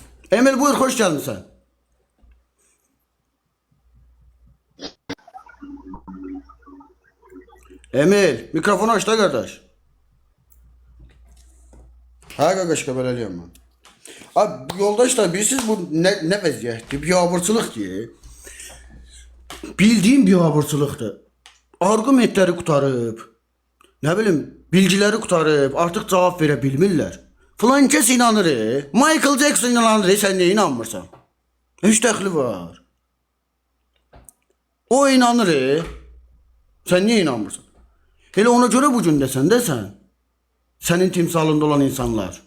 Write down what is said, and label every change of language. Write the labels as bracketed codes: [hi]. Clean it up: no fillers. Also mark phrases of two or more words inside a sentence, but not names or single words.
[az] Emil buyur, [tr] hoş geldin sen. Emil, mikrofonu aç da kardeş. Ha kardeş, kabul ben. [az] Abi yoldaşlar, bilirsiniz bu ne vəziyyətdir? Biabırçılıq diye. Bildiğim biabırçılıqdır. Argumentləri qutarıb, [tr] ne bileyim, [az] bilgiləri qutarıb, artıq cavab verə bilmirlər. Filan kəs inanır, Michael Jackson inanır, sən niyə inanmırsan? Heç dəxli var. O inanır, sən niyə inanmırsan? Elə ona görə bu gündəsən də sən. Sənin timsalında olan insanlar.